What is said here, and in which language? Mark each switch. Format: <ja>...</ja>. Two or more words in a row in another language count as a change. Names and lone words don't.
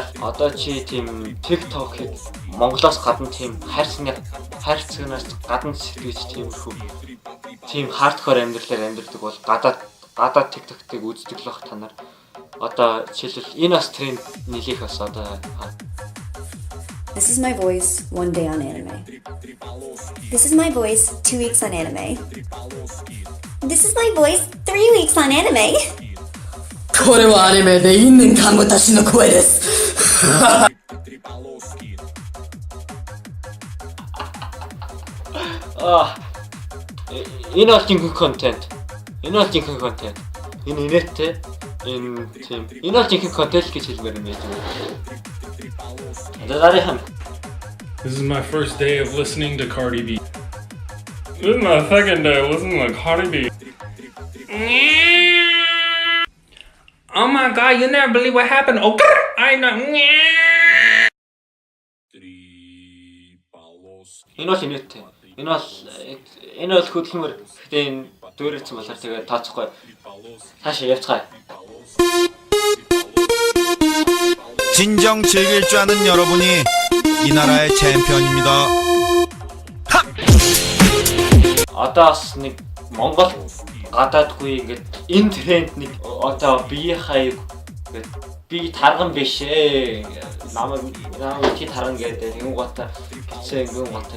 <mn>Одоо чи тийм TikTok-ийг Монголоос гадна тийм хайрцагнаас гадна сэтгэж тийм хардкор амьдралаар амьдардаг бол гадаад TikTok-ыг үздэг л бах та нар. Одоо жишээлбэл энэ бас тренд нэлээх бас одоо</mn> <en>This is my voice 1 day on anime. This is my voice 2 weeks on anime. This is my voice 3 weeks on anime. これはアニメで있는看護たちの声です。</en> <mn>Энэ бол жинхэнэ контент. Энэ бол жинхэнэ контент. Энэ инээдтэй. Энэ тийм. Энэ бол жинхэнэ контент гэж хэлмээр юм яаж вэ? Дараахан.</mn> <en>This is my first day of listening to Cardi B. This is my second day of listening to Cardi B. Oh my god, you never believe what happened. Oh, I know.</en> <mn>Энэ бол инээдтэй. Энэ бол хөдөлмөр. Гэхдээ энэ дүүрэлцэн болохоор тэгээ тооцохгүй. Цаашаа явцгаая.</mn> <ko>진정 즐길 줄 아는 여러분이 이 나라의 챔피언입니다.</ko> <mn>Одоо бас нэг Монгол гадаадгүй ингээд энэ тренд нэг одоо бие хаяг ингээд би тарган биш ээ. Намайг чи тарган гэдэг юм гоотой бичээ юм гоотой.</mn>